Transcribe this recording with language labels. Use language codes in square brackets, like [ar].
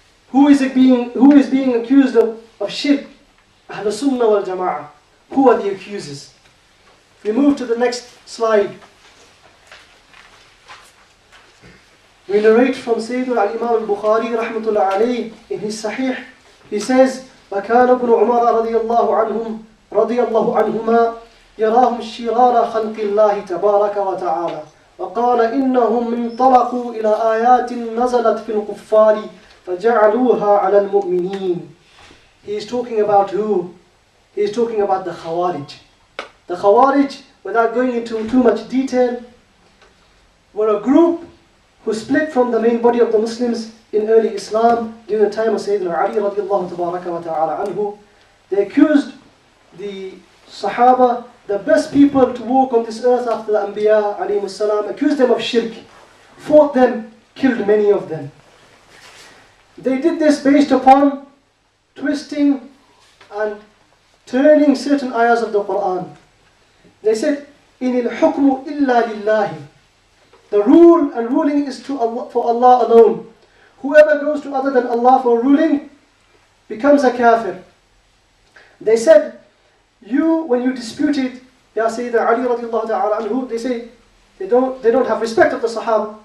[en] Who is being accused of shirk? al-Sunnah wal-Jama'ah. Who are the accusers? If we move to the next slide, we narrate from Sayyidina al-Imam al-Bukhari rahmatullah alayhi in his Sahih. He says, [ar] وَكَانَ ابْنُ عُمَرَ رضي الله عنهما يراهم شرار خلق الله تبارك وتعالى وقال إنهم انطلقوا إلى آيات نزلت في الكفار فجعلوها على المؤمنين. [en] He is talking about who? He is talking about the Khawarij. The Khawarij, without going into too much detail, were a group who split from the main body of the Muslims in early Islam during the time of Sayyidina Ali radiallahu tabaraka wa ta'ala anhu. They accused the Sahaba, the best people to walk on this earth after the Anbiya alayhimus salam, accused them of shirk, fought them, killed many of them. They did this based upon twisting and turning certain ayahs of the Qur'an. They said, [ar] إِنِ الْحُكْمُ إِلَّا لِلَّهِ. [en] The rule and ruling is for Allah alone. Whoever goes to other than Allah for ruling becomes a kafir. They said, when you disputed Ya Sayyidina Ali radiallahu ta'ala anhu, they say they don't have respect of the Sahaba.